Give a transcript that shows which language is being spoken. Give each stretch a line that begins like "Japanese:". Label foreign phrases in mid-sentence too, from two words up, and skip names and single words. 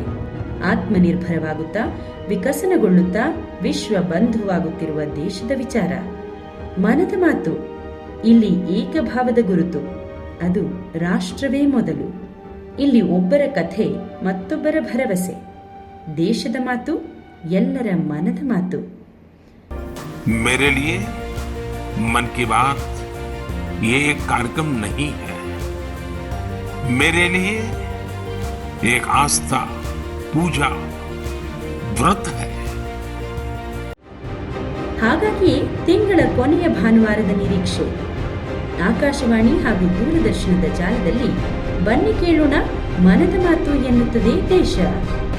Kannada: ಆತ್ಮನಿರ್ಭರವಾಗುತ್ತಾ ವಿಕಸನಗೊಳ್ಳುತ್ತಾ ವಿಶ್ವ ಬಂಧುವಾಗುತ್ತಿರುವ ದೇಶದ ವಿಚಾರ. ಮನದ ಮಾತು, ಇಲ್ಲಿ ಏಕಭಾವದ ಗುರುತು, ಅದು ರಾಷ್ಟ್ರವೇ ಮೊದಲು. ಇಲ್ಲಿ ಒಬ್ಬರ ಕಥೆ ಮತ್ತೊಬ್ಬರ ಭರವಸೆ. ದೇಶದ ಮಾತು, ಎಲ್ಲರ ಮನದ ಮಾತು.
Hindi: मेरे लिए मन की बात ये एक कार्यक्रम नहीं है, मेरे लिए एक आस्था, पूजा, व्रत है.
Kannada: ಹಾಗಾಗಿ ತಿಂಗಳ ಕೊನೆಯ ಭಾನುವಾರದ ನಿರೀಕ್ಷೆ. ಆಕಾಶವಾಣಿ ಹಾಗೂ ದೂರದರ್ಶನದ ಜಾಲದಲ್ಲಿ ಬನ್ನಿ ಕೇಳೋಣ, ಮನದ ಮಾತು ಎನ್ನುತ್ತದೆ ದೇಶ.